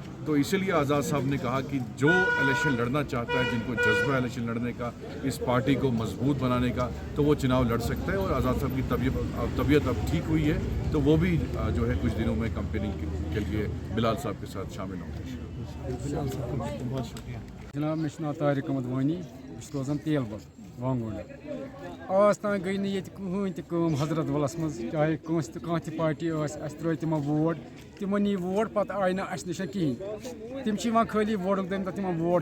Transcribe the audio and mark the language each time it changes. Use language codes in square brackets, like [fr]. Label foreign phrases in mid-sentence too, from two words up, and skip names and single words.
[ur] تو اسی لیے آزاد صاحب نے کہا کہ جو الیکشن لڑنا چاہتا ہے, جن کو جذبہ الیکشن لڑنے کا, اس پارٹی کو مضبوط بنانے کا, تو وہ چناؤ لڑ سکتا ہے. اور آزاد صاحب کی طبیعت اب ٹھیک ہوئی ہے تو وہ بھی جو ہے کچھ دنوں میں کمپیننگ کے لیے بلال صاحب کے ساتھ شامل ہوں گے. [ks] جناب مےٚ چھُ ناو طارق احمد وانی, بہٕ چھُس روزان تیل بل. وانگن آز تان گئی نہٕ ییٚتہِ کٕہٕنۍ تہِ کٲم حضرت بلس منٛز چاہے کٲنٛسہِ تہِ کانٛہہ تہِ پارٹی ٲس اَسہِ ترٛٲے تِمن ووٹ تِمن یی ووٹ پتہٕ آیہِ نہٕ اَسہِ نِش کِہیٖنۍ تِم چھِ یِوان خٲلی ووٹُک دٔمۍ دۄہ تِمن ووٹ